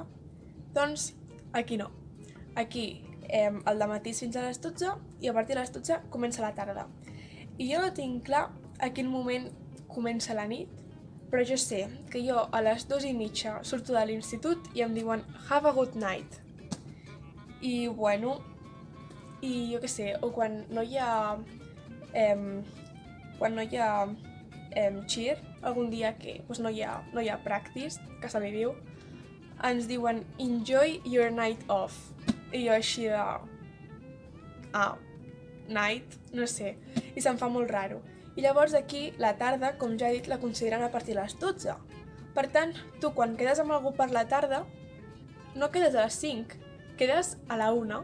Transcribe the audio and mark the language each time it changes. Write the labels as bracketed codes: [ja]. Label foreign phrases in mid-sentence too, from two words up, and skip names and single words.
[ca] Doncs aquí no. Aquí al dematí fins a les 12 i a partir de les 12 comença la tarda. I jo no tinc clar a quin moment comença la nit, però jo sé que jo a les 2:30 surto de l'institut i em diuen [en] have a good night. [ca] I jo què sé, o quan no hi ha cheer, algun dia que no hi ha practice, que se li diu, ens diuen [en] enjoy your night off. [ca] I jo així de night, no sé, i se'm fa molt raro. I llavors aquí, la tarda, com ja he dit, la consideren a partir de les 12. Per tant, tu quan quedes amb algú per la tarda, no quedes a les 5, quedes a la 1.